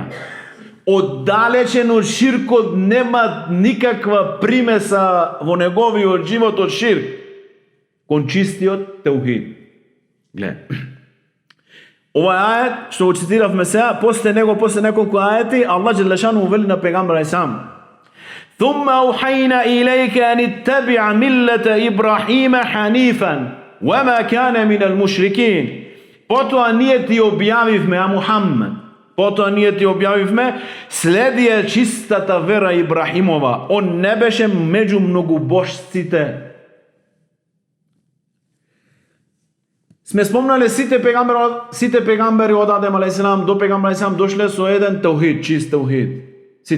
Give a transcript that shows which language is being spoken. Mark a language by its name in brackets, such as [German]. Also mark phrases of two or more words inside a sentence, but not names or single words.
[Macedonian] Оддалечен од ширкот, нема никаква примеса во неговиот живот од ширк, кон чистиот теухид. Глед. Овај ајет што го цитиравме сега, после него, после неколку ајети, Аллах [Arabic] جل شأنه [Macedonian] вели на пегамбера сам: [Arabic] "ثم أوحينا إليك أن اتبع ملة إبراهيم حنيفا وما كان من المشركين." [Macedonian] Потоа ние ти објавивме, а Мухаммед, потоа ние ти објавивме, следи е чистата вера Ибрахимова. Он не беше меѓу многобожците. Сме спомнале сите пегамбери од Адем алейхиссалам до пегамбер алейхиссалам дошле со еден теухид, чист теухид.